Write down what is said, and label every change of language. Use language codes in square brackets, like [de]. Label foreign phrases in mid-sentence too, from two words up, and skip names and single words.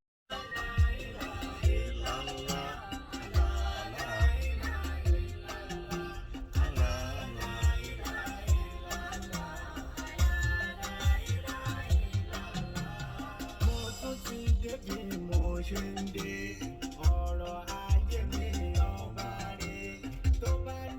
[ar] لا إله إلا الله. لا إله إلا الله. لا إله إلا الله. [yo] Mo tún ti dé bí mo ṣe ń dé. Ọ̀rọ̀ ayé mi ọba rè. Tó bá